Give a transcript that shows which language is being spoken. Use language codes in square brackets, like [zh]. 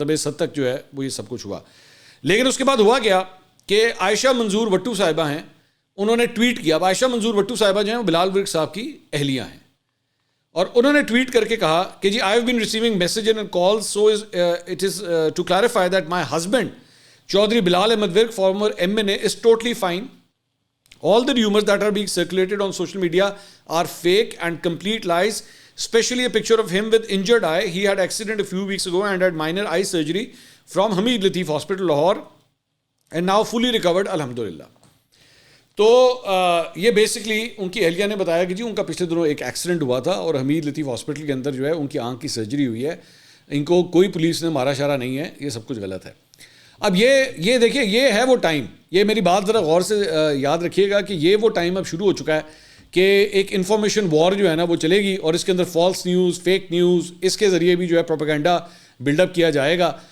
[ur] مطلب اس حد تک جو ہے وہ یہ سب کچھ ہوا. لیکن اس کے بعد ہوا گیا کہ عائشہ منظور وٹو صاحبہ ہیں، انہوں نے ٹویٹ کیا. اب عائشہ منظور وٹو صاحبہ جو ہیں وہ بلال ورک صاحب کی اہلیہ ہیں، اور انہوں نے ٹویٹ کر کے کہا کہ جی [en] I have been receiving message and calls so it is to clarify that my husband Chaudhry Bilal Ahmed work former M N A is totally fine. All the rumors that are being circulated on social media are fake and complete lies, especially a picture of him with injured eye. He had accident a few weeks ago and had minor eye surgery from Hamid Lateef Hospital, Lahore, and now fully recovered, alhamdulillah. [ur] تو یہ basically ان کی اہلیہ نے بتایا کہ جی ان کا پچھلے دنوں ایک ایکسیڈنٹ ہوا تھا اور حمید لطیف ہاسپٹل کے اندر جو ہے ان کی آنکھ کی سرجری ہوئی ہے، ان کو کوئی پولیس نے مارا شارا نہیں ہے، یہ سب کچھ غلط ہے. اب یہ دیکھیے یہ ہے وہ ٹائم، یہ میری بات ذرا غور سے یاد رکھیے گا کہ یہ وہ ٹائم اب شروع ہو چکا ہے کہ ایک انفارمیشن وار جو ہے نا وہ چلے گی، اور اس کے اندر فالس نیوز، فیک نیوز، اس کے ذریعے بھی جو ہے پروپیگنڈا بلڈ اپ کیا جائے گا.